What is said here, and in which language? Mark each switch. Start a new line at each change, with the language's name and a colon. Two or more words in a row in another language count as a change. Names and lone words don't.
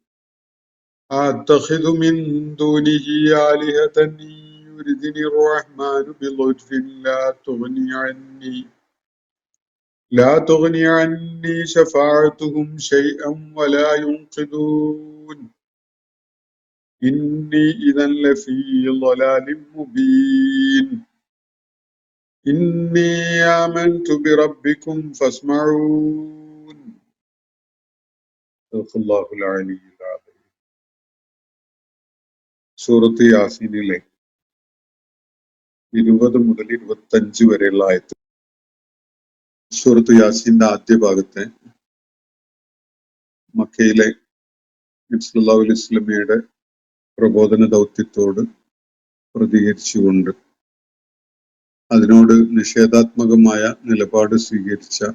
Arabic: أتخذ من دونه آلهة يردني الرحمن بضر لا تغني عني شفاعتهم شيئا ولا ينقذون. إني إذا لفي ضلال مبين. إني آمنت بربكم فاسمعون.
Malayalam: സൂറത്ത് യാസീനിലെ 20 മുതൽ 25 വരെയുള്ള ആയത്ത്. സൂറത്ത് യാസീന്റെ ആദ്യ ഭാഗത്തെ മക്കയിലെ നബി
Arabic: صلى الله عليه وسلم
Malayalam: പ്രബോധന ദൗത്യത്തോട് പ്രതികരിച്ചുകൊണ്ട് അതിനോട് നിഷേധാത്മകമായ നിലപാട് സ്വീകരിച്ച